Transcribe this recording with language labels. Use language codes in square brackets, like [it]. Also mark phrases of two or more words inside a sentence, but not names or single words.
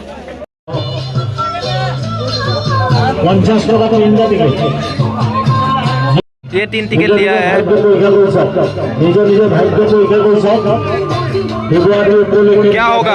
[as] 50 টাকা ইন্দা টিকেট [hi] ये 3 टिकट लिया है [as] নিজৰ ভাগ্য পৰীক্ষা কৰিছে ফেব্ৰুৱাৰী উপলক্ষে [hi] क्या होगा